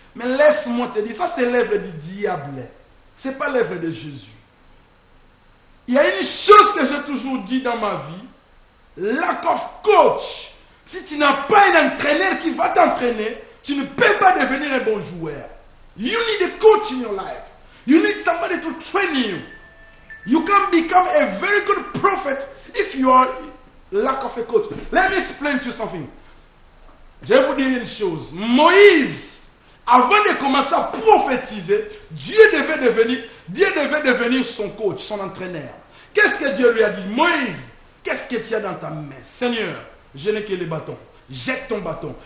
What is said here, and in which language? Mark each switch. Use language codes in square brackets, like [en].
[fr] Mais laisse-moi te dire, ça c'est l'œuvre du diable. Ce n'est pas l'œuvre de Jésus. Il y a une chose que j'ai toujours dit dans ma vie. [en] Lack of coach. [fr] Si tu n'as pas un entraîneur qui va t'entraîner, tu ne peux pas devenir un bon joueur. [en] You need a coach in your life. You need somebody to train you. You can become a very good prophet if you are lack of a coach. Let me explain to you something. [fr] Je vais vous dire une chose. Moïse, avant de commencer à prophétiser, Dieu devait devenir son coach, son entraîneur. Qu'est-ce que Dieu lui a dit? Moïse, qu'est-ce que tu as dans ta main? Seigneur, je n'ai que les bâtons. Jette ton bâton.